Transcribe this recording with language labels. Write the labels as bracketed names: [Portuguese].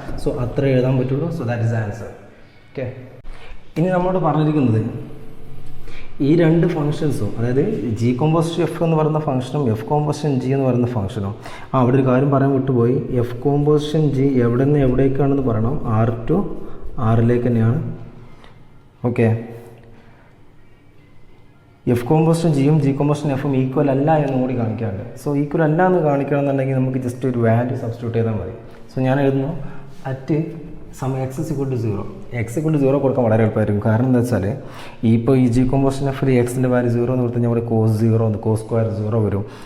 [Malayalam] So അത്ര എഴുതാൻ പറ്റുള്ളൂ. [English] So that is answer. [Malayalam] Okay, ഇനി നമ്മളോട് പറഞ്ഞിരിക്കുന്നത് ഈ രണ്ട് ഫംഗ്ഷൻസും, അതായത് ജി കോമ്പോസിഷൻ എഫ് എന്ന് പറയുന്ന ഫംഗ്ഷനും എഫ് കോമ്പോസിഷൻ ജി എന്ന് പറയുന്ന ഫംഗ്ഷനും. അവിടെ ഒരു കാര്യം പറയാൻ വിട്ടുപോയി. എഫ് കോമ്പോസിഷൻ ജി എവിടെ നിന്ന് എവിടേക്കാണെന്ന് പറയണം. R to Rലേക്ക് തന്നെയാണ്. ഓക്കെ, എഫ് കോമ്പോസിഷൻ ജിയും ജി കോമ്പോസിഷൻ എഫും ഈക്വൽ അല്ല എന്ന് കൂടി കാണിക്കാറുണ്ട്. സോ ഈക്വൽ അല്ല എന്ന് കാണിക്കണമെന്നുണ്ടെങ്കിൽ നമുക്ക് ജസ്റ്റ് ഒരു വാല്യൂ സബ്സ്റ്റിറ്റ്യൂട്ട് ചെയ്താൽ മതി. സോ ഞാൻ എഴുതുന്നു [English] At some x is equal to 0. [Malayalam] X equal to 0 കൊടുക്കാൻ വളരെ എളുപ്പമായിരിക്കും. കാരണം എന്താ വെച്ചാൽ ഇപ്പോൾ ഈ ജി കോമ്പോസിഷൻ എഫിൽ എക്സിൻ്റെ വാല്യൂ 0 എന്ന് കൊടുത്തു കഴിഞ്ഞാൽ ഇവിടെ കോസ് 0 കോസ് സ്ക്വയർ 0 വരും.